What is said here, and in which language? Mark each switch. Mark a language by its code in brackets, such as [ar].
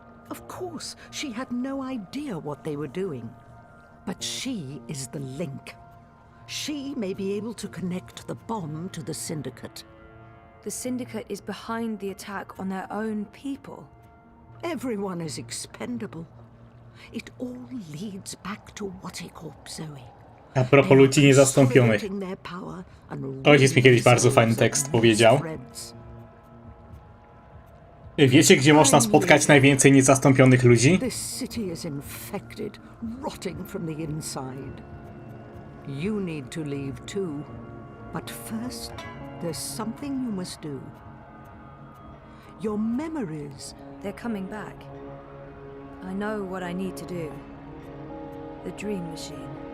[en] Of course, she had no idea what they were doing. But she is the link. She may be able to connect the bomb to the Syndicate. The Syndicate is behind the attack on their own people. Everyone is expendable. It all leads back to Watercorp, Zoe. [pl] A propos ludzi niezastąpionych. Ojciec mi kiedyś bardzo fajny tekst powiedział. Wiecie, gdzie można spotkać najwięcej niezastąpionych ludzi? [en] This city is infected, rotting from the inside. You need to leave too. But first, there's something you must do. Your memories... They're coming back. I know what I need to do. The dream machine.